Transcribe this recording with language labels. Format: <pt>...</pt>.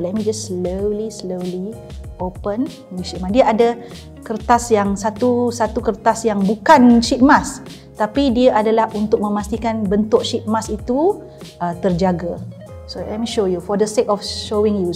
<en>Let me just slowly open sheet mask.</en> <id>Dia ada kertas yang satu kertas yang bukan sheet mask, tapi dia adalah untuk memastikan bentuk sheet mask itu terjaga.</id> <en>So let me show you for the sake of showing you.</en>